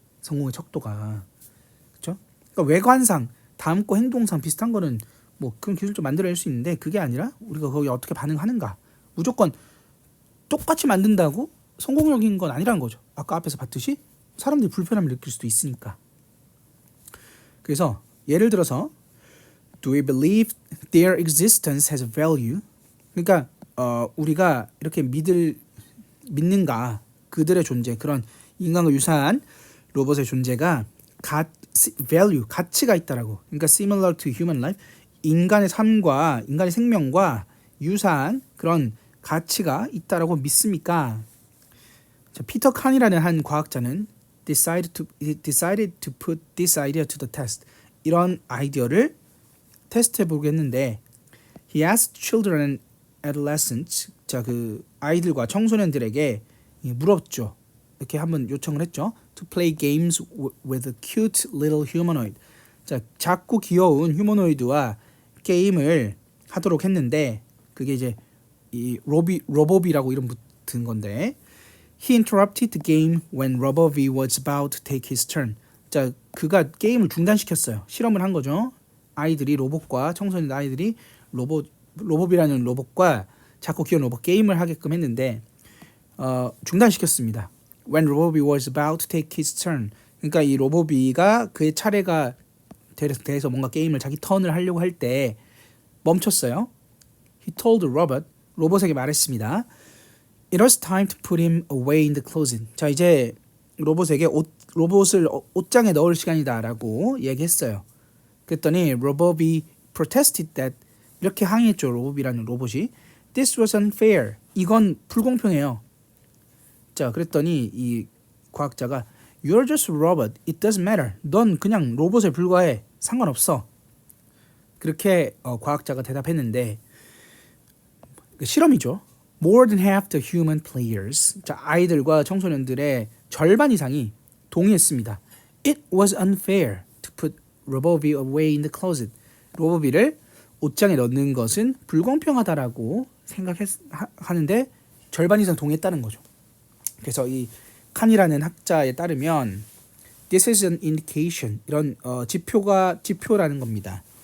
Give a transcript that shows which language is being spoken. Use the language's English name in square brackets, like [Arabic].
[Korean] 성공의 척도가. 그렇죠? 그러니까 외관상, 다음거 행동상 비슷한 거는 뭐 그런 기술을 좀 만들어낼 수 있는데 그게 아니라 우리가 거기에 어떻게 반응하는가. 무조건 똑같이 만든다고 성공적인 건 아니라는 거죠. 아까 앞에서 봤듯이 사람들이 불편함을 느낄 수도 있으니까. 그래서 예를 들어서 [English] Do we believe their existence has value? [Korean] 그러니까 우리가 이렇게 믿는가 그들의 존재, 그런 인간과 유사한 로봇의 존재가 value, 가치가 있다라고. 그러니까 [English] similar to human life, [Korean] 인간의 삶과 인간의 생명과 유사한 그런 가치가 있다라고 믿습니까? 자, 피터 칸이라는 한 과학자는 [English] decided to put this idea to the test. [Korean] 이런 아이디어를 테스트해 보겠는데 [English] he asked children and adolescents, [Korean] 자, 그 아이들과 청소년들에게 물었죠. 이렇게 한번 요청을 했죠. [English] To play games with a cute little humanoid. [Korean] 자, 작고 귀여운 휴머노이드와 게임을 하도록 했는데 그게 이제 이 로보비라고 이름 붙은 건데 [English] he interrupted the game when Robovi was about to take his turn. [Korean] 자, 그가 게임을 중단시켰어요. 실험을 한 거죠. 아이들이 로봇과 청소년 아이들이 로보비라는 로봇과 작고 귀여운 로봇 게임을 하게끔 했는데 중단시켰습니다. [English] When Robobi was about to take his turn. [Korean] 그러니까 이 로보비가 그의 차례가 돼서 뭔가 게임을 자기 턴을 하려고 할 때 멈췄어요. [English] He told the robot, [Korean] 로봇에게 말했습니다. [English] It was time to put him away in the closet. [Korean] 자, 이제 로봇에게 로봇을 옷장에 넣을 시간이다라고 얘기했어요. 그랬더니 로보비 [English] protested that, [Korean] 이렇게 항의했죠. 로보비라는 로봇이 [English] This was unfair. [Korean] 이건 불공평해요. 자, 그랬더니 이 과학자가 [English] You're just a robot. It doesn't matter. [Korean] 넌 그냥 로봇에 불과해. 상관없어. 그렇게 과학자가 대답했는데 실험이죠. [English] More than half the human players. [Korean] 자, 아이들과 청소년들의 절반 이상이 동의했습니다. [English] It was unfair to put Robovi away in the closet. [Korean] 로보비를 옷장에 넣는 것은 불공평하다라고 생각하는데 절반 이상 동의했다는 거죠. 그래서 이 칸이라는 학자에 따르면 [English] this is an indication, [Korean] 이런 지표라는 겁니다.